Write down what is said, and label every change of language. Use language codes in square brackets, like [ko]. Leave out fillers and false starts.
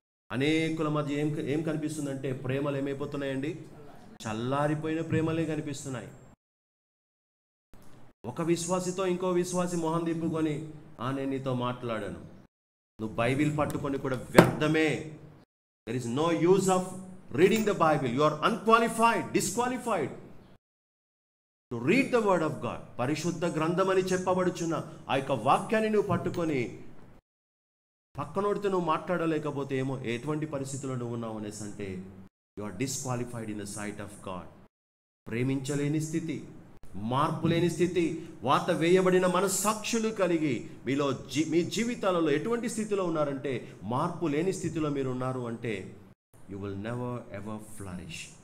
[te] అనేకుల మధ్య ఏం కనిపిస్తుందంటే ప్రేమలు ఏమైపోతున్నాయండి? చల్లారిపోయిన ప్రేమలే కనిపిస్తున్నాయి. ఒక విశ్వాసితో ఇంకో విశ్వాసి మొహం తిప్పుకొని నేను నీతో మాట్లాడాను, నువ్వు బైబిల్ పట్టుకొని కూడా వ్యర్థమే. [en] There is no use of reading the Bible. You are unqualified, disqualified to read the word of God. [te] పరిశుద్ధ గ్రంథమని చెప్పబడుచున్న ఆ యొక్క వాక్యాన్ని నువ్వు పట్టుకొని పక్కనోడితో నువ్వు మాట్లాడలేకపోతే ఏమో ఎటువంటి పరిస్థితుల్లో నువ్వు ఉన్నావు అనేసి అంటే [en] You are disqualified in the sight of God. [te] ప్రేమించలేని స్థితి, మార్పు లేని స్థితి, వాత వేయబడిన మనస్సాక్షులు కలిగి మీలో మీ జీవితాలలో ఎటువంటి స్థితిలో ఉన్నారంటే మార్పు లేని స్థితిలో మీరు ఉన్నారు అంటే [en] You will never ever flourish.